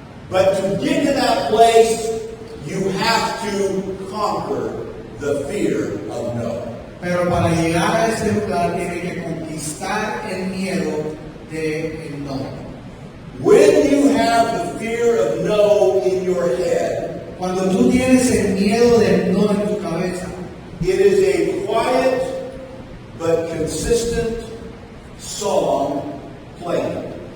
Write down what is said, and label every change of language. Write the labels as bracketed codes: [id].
[en] But to get to that place, you have to conquer the fear of no. [es] Pero para llegar a ese lugar tiene que conquistar el miedo de el no. [en] When you have the fear of no in your head, [es] Cuando tú tienes el miedo del no en tu cabeza, [en] it is a quiet but consistent song playing.